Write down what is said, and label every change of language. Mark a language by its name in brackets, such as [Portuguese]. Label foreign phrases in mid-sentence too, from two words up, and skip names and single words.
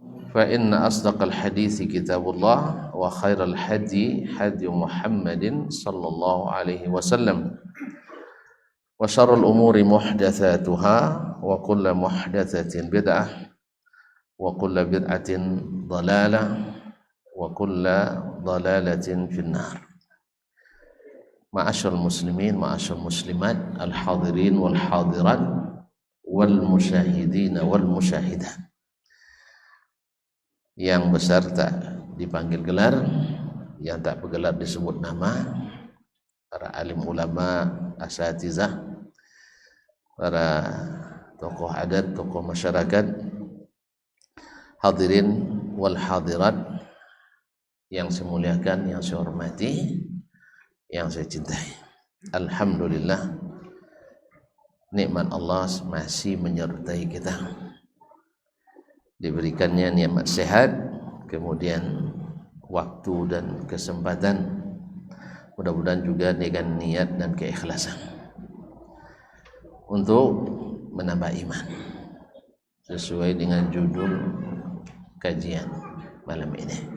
[Arabic] فإن أصدق الحديث كتاب الله وخير الهدي هدي محمد صلى الله عليه وسلم وشر الأمور محدثاتها وكل محدثة بدعة وكل بدعة ضلالة وكل ضلالة في النار. معاشر المسلمين، معاشر المسلمات، الحاضرين والحاضرات والمشاهدين والمشاهدات. [Indonesian] Yang besar tak dipanggil gelar, yang tak bergelar disebut nama, para alim ulama, asatizah, para tokoh adat, tokoh masyarakat, [Arabic] الحاضرين والحاضرات [Indonesian] yang saya muliakan, yang saya hormati, yang saya cintai. Alhamdulillah, nikmat Allah masih menyertai kita. Diberikannya nikmat sehat, kemudian waktu dan kesempatan, mudah-mudahan juga dengan niat dan keikhlasan untuk menambah iman sesuai dengan judul kajian malam ini.